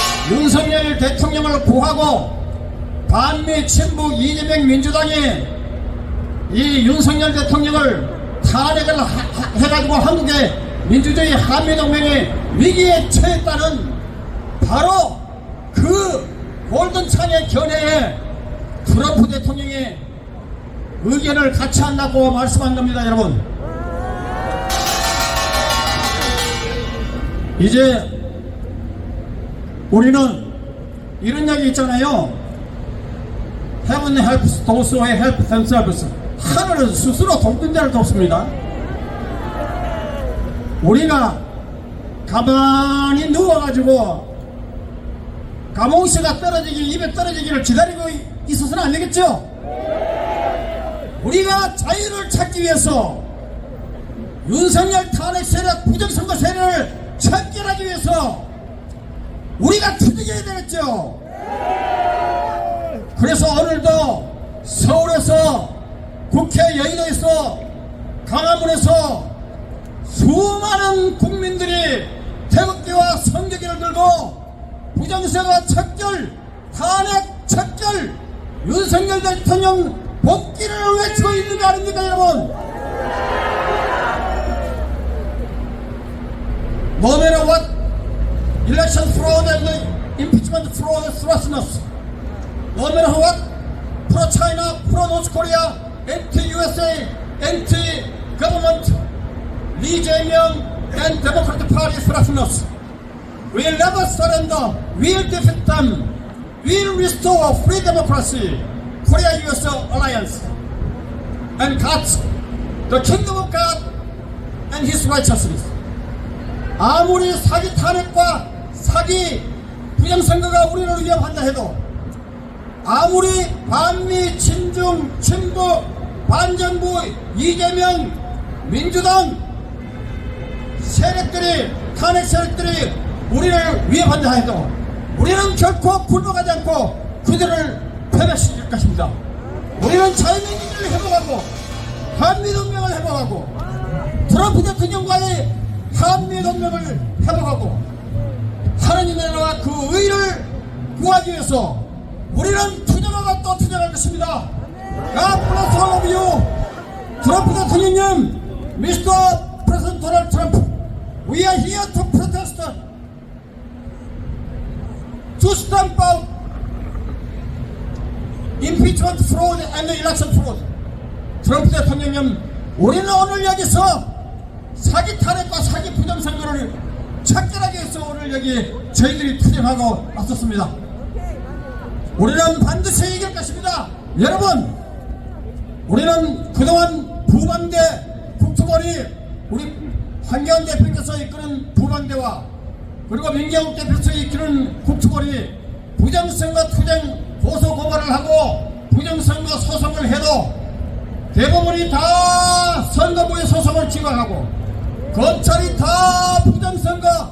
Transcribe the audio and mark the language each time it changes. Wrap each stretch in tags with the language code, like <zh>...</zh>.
<ko>윤석열 대통령을 구하고 반미 친북 이재명 민주당이 이 윤석열 대통령을 탄핵을 해가지고 한국의 민주주의 한미동맹이 위기에 처했다는 바로 그 골든창의 견해에 트럼프 대통령이 의견을 같이 한다고 말씀한 겁니다, 여러분. 이제 우리는 이런 이야기 있잖아요.</ko> <en>Heaven helps those who help themselves.</en> <ko>하늘은 스스로 돕는 자를 돕습니다. 우리가 가만히 누워가지고 가몽시가 떨어지기, 입에 떨어지기를 기다리고 있어서는 안 되겠죠? 우리가 자유를 찾기 위해서 윤석열 탄핵 세력, 부정선거 세력을 척결하기 위해서 우리가 투쟁해야 되겠죠? 그래서 오늘도 서울에서, 국회 여의도에서, 강화문에서 수많은 국민들이 태극기와 성경기를 들고 부정선거 척결, 탄핵 척결, 윤석열 대통령 복귀를 외치고 있는 거 아닙니까, 여러분?</ko> <en>No matter what election fraud and impeachment fraud threatens, no matter what pro-China, pro-North Korea, anti-USA, anti-government, Lee Jae-myung and Democratic Party threatens, we'll never surrender, we'll defeat them, we'll restore free democracy, Korea-US alliance, and cut the kingdom of God and His righteousness.</en> <ko>아무리 사기 탄핵과 사기 부정선거가 우리를 위협한다 해도, 아무리 반미 친중 친북 반정부 이재명 민주당 세력들이, 탄핵 세력들이 우리를 위협한다 해도 우리는 결코 굴복하지 않고 그들을 패배시킬 것입니다. 우리는 자유민주주의를 회복하고 한미동맹을 회복하고 트럼프 대통령과의 한미동맹을 회복하고 하나님의 나라와 그 의를 구하기 위해서 우리는 투쟁하고 또 투쟁할 것입니다.</ko> <en>God bless all of you. 트럼프 대통령님, Mr. President Donald Trump, we are here to protest, to stamp out impeachment fraud and election fraud.</en> <ko>트럼프 대통령님, 우리는 오늘 여기서 사기 탄핵과 사기 부정선거를 척결하기 위해서 오늘 여기 저희들이 투쟁하고 왔었습니다. 우리는 반드시 이길 것입니다. 여러분, 우리는 그동안 부방대 국토벌이 우리 황교안 대표께서 이끄는 부방대와 그리고 민경욱 대표께서 이끄는 국토벌이 부정선거 투쟁 고소 고발을 하고 부정선거 소송을 해도 대법원이 다 선거부의 소송을 기각하고 검찰이 다 부정선거</ko>